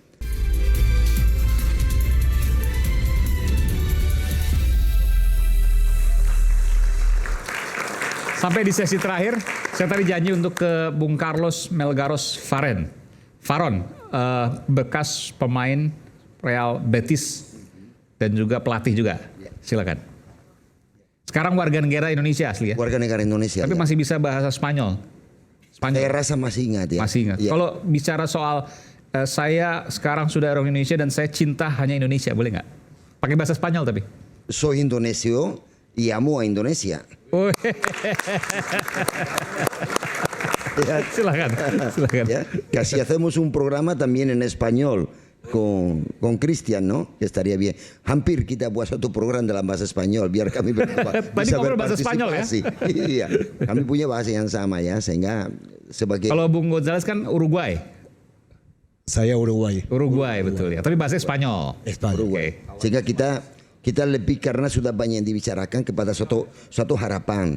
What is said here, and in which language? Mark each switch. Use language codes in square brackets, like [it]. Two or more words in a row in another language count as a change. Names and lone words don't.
[id] Sampai di sesi terakhir, saya tadi janji untuk ke Bung Carlos Melgaros Faron, bekas pemain Real Betis dan juga pelatih juga. Silakan. Sekarang warga negara Indonesia asli ya? Warga negara Indonesia. Tapi masih bisa bahasa Spanyol. Saya rasa masih ingat ya. Masih ingat. Ya. Kalau bicara soal saya sekarang sudah orang Indonesia dan saya cinta hanya Indonesia, boleh nggak? Pakai bahasa Spanyol tapi. [es] Soy indonesio y amo a Indonesia. [id] Ya. Silakan. Ya, [es] casi hacemos un programa también en español con Cristian, ¿no? Que estaría bien. [id] Hampir kita buat satu program dalam bahasa Spanyol biar kami bisa bahasa Spanyol ya? Iya, kami punya bahasa yang sama ya, sehingga sebagai. Kalau Bung Gonzales kan Uruguay. Saya Uruguay. Uruguay betul ya. Tapi bahasa Spanyol. Uruguay. Sehingga kita lebih karena sudah banyak yang dibicarakan kepada suatu harapan.